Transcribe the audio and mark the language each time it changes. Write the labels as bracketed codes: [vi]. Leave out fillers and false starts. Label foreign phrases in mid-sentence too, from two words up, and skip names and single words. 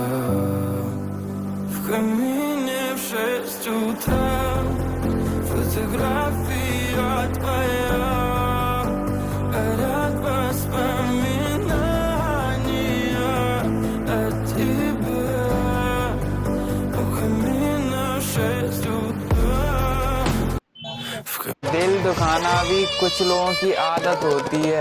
[ru] В камине в 6 утра фотография твоя, горят воспоминания о тебе. У камина в 6 утра. [hi] दिल दुखाना भी कुछ लोगों की आदत होती है।